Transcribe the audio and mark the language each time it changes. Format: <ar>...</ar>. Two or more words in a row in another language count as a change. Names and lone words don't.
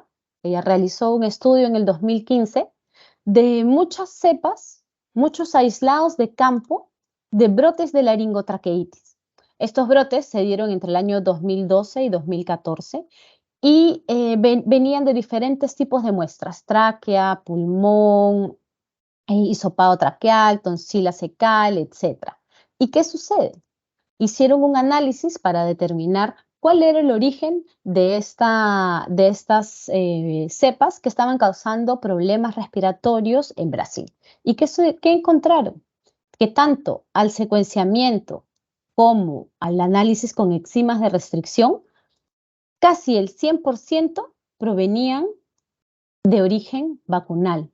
<es>Ella realizó un estudio en el 2015 de muchas cepas, muchos aislados de campo de brotes de laringotraqueitis. Estos brotes se dieron entre el año 2012 y 2014 y venían de diferentes tipos de muestras, tráquea, pulmón, hisopado traqueal, tonsila secal, etc. ¿Y qué sucede? Hicieron un análisis para determinar cuál era el origen de estas cepas que estaban causando problemas respiratorios en Brasil. ¿Y qué encontraron? Que tanto al secuenciamiento como al análisis con enzimas de restricción, casi el 100% provenían de origen vacunal.</es>